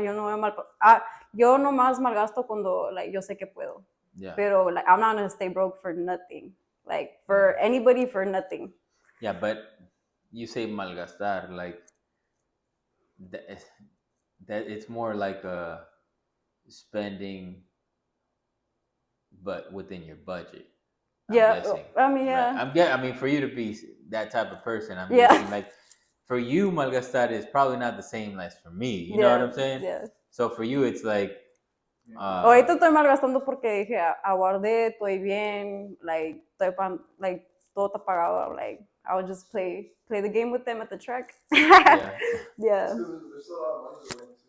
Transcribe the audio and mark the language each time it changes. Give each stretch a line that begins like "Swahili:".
Spanish: Yo nomás malgasto cuando like yo sé que puedo.
English: Yeah. Pero like I'm not gonna stay broke for nothing. Like for anybody for nothing. Yeah, but you say malgastar like that it's more like a spending, but within your budget. I'm guessing. I mean, yeah. Right? I mean, for you to be that type of person, I'm Yeah. guessing like for you, malgastar is probably not the same as for me. You know what I'm saying? Yeah. So for you, it's like.
Spanish: Ahorita estoy malgastando porque dije, aguardé, estoy bien, like, like todo está pagado.
English: Like, I would just play the game with them at the track. Yeah. Yeah. There's still a lot of money to win too.